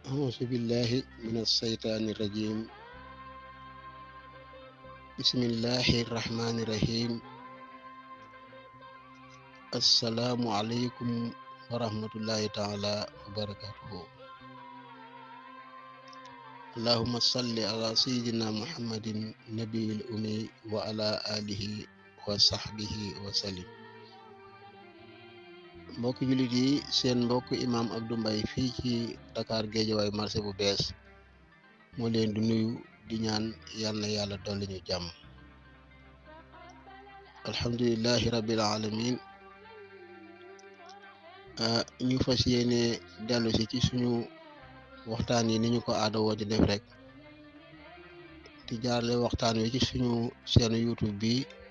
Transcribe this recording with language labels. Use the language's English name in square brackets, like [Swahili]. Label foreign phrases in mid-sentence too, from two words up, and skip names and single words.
[Arabic] أعوذ بالله من الشيطان الرجيم بسم الله الرحمن الرحيم السلام عليكم ورحمة الله تعالى وبركاته اللهم صل على سيدنا محمد النبي الأمي وعلى آله وصحبه وسلم [Wolof] mbokk jullit yi seen mbokk imam Abdou Mbaye fii ci Dakar Guédiawaye marché bu bees moo leen di nuyu di ñaan yal na yàlla dolli ñu jàmm [Arabic] الحمد لله رب العالمين [Wolof] ñu fas yéene dellu si ci suñu waxtaan yi ni ñu ko aada woo di def rek di jaarle waxtaan wi ci suñu seen YouTube bi